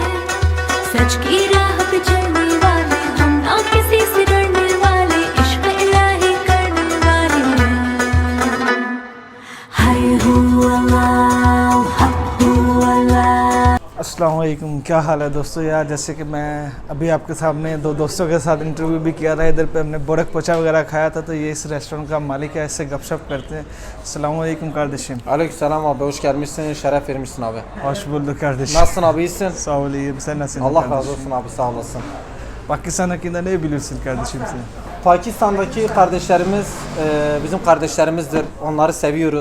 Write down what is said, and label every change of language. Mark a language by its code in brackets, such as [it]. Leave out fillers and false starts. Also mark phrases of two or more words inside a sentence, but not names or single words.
[hi] सच की राह पे चलने वाले हम ना किसी से डरने वाले इश्क इलाही करने वाले हैं। हाय हू अल्लाह हक हू अल्लाह। [ar] السلام عليكم, [hi] क्या हाल है दोस्तों। यार जैसे कि मैं अभी आपके सामने दो दोस्तों के साथ इंटरव्यू भी किया था, इधर पे हमने बोरक पोचा वगैरह खाया था। तो ये इस रेस्टोरेंट का मालिक है, इससे गपशप करते हैं। [tr] Esselamu Aleyküm kardeşim. Aleykümselam abi, hoş gelmişsin, şeref vermişsin abi. Hoş bulduk kardeşim. Nasılsın abi, iyisin? Sağ ol, iyiyim. Sen nasılsın Allah kardeşim? razı olsun abi, sağ olasın. Pakistan hakkında ne biliyorsun kardeşim sen? Pakistan'daki kardeşlerimiz bizim kardeşlerimizdir. Onları seviyoruz.